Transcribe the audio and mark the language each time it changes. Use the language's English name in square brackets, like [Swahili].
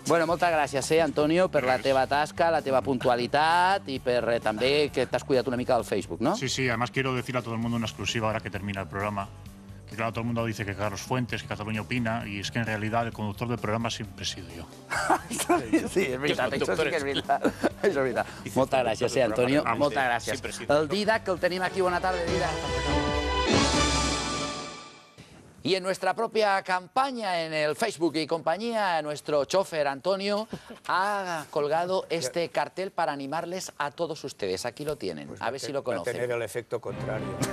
[Catalan] Bueno, moltes gràcies, Antonio, per la teva tasca, la teva puntualitat i per també que t'has cuidat una mica del Facebook, ¿no? [Spanish] Sí, además quiero decir a todo el mundo una exclusiva ahora que termina el programa. Que claro, todo el mundo dice que Carlos Fuentes, que Cataluña opina, y es que en realidad el conductor del programa siempre he sido yo. [Catalan] Sí, és veritat, això sí que és veritat. Això és veritat. Moltes gràcies, Antonio, moltes gràcies. El Didac, que el tenim aquí, bona tarda, Didac. [Spanish] Y en nuestra propia campaña en el Facebook y compañía, nuestro chofer Antonio ha colgado este cartel para animarles a todos ustedes. Aquí lo tienen, a ver si lo conocen. Va a tener el efecto contrario.